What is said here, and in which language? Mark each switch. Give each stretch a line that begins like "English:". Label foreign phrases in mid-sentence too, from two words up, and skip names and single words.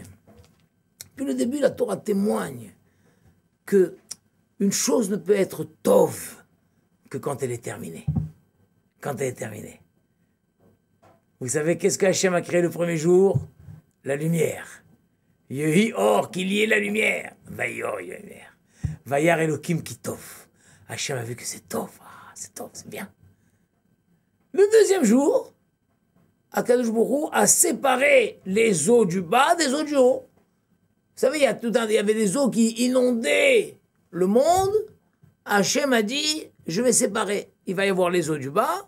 French: Depuis le début, la Torah témoigne que une chose ne peut être tov que quand elle est terminée. Quand elle est terminée. Vous savez qu'est-ce qu'Hachem a créé le premier jour? La lumière.
Hebrew: יהי אור,
French: qu'il y ait la lumière. Vayor, il y a la lumière.
Hebrew: וירא אלוהים כי טוב.
French: Hachem a vu que c'est tov. Ah, c'est tov, c'est bien. Le deuxième jour,
Hebrew: הקדוש ברוך הוא
French: a séparé les eaux du bas des eaux du haut. Vous savez, il y avait des eaux qui inondaient le monde. Hachem a dit, je vais séparer. Il va y avoir les eaux du bas.